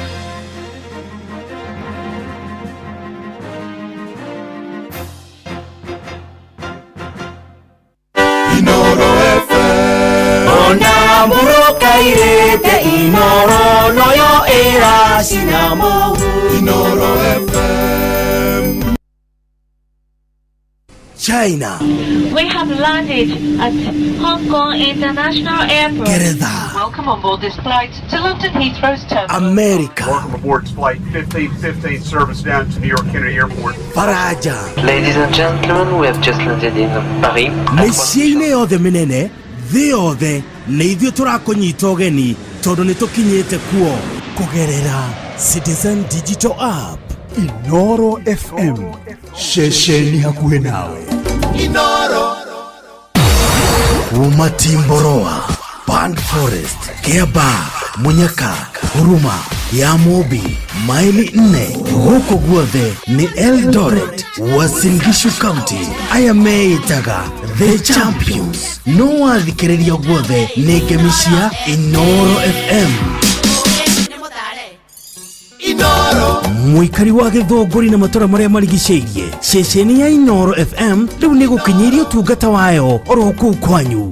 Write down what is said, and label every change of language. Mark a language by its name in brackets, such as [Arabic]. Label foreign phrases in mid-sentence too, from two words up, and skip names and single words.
[Kikuyu] Inoro FM Ona muroka irete Inoro noyo era sinamo Inoro FM [English] China. We have landed at Hong Kong International Airport. Gereza. Welcome on board this flight to London Heathrow's terminal. America. Welcome aboard flight 1515 service down to New York Kennedy Airport. Faraja. Ladies and gentlemen, we have just landed in Paris. [Kikuyu] Mĩciĩ-inĩ yothe mĩnene thĩ yothe nĩ ithuĩ tũrakũnyita ũgeni tondũ nĩ tũkinyĩte kuo kũgerera Citizen Digital App. Inoro FM, shesheni hakuhe nawe. Inoro Kuma Timboroa, Band Forest, Kiaba, Munyaka, Huruma, ya Mobi, maili 4 huko guothe ni Eldoret, Uasin Gishu County. Aya meitaga The Champions. No wathikĩrĩria guothe nĩ ngemishia Inoro FM. Inoro Muikari wa Gĩthũngũri na matũra marĩa marigicĩirie. Ceceni ya Inoro FM rĩu nĩ gũkinyĩria ũtungata wayo oro kũu kwanyu.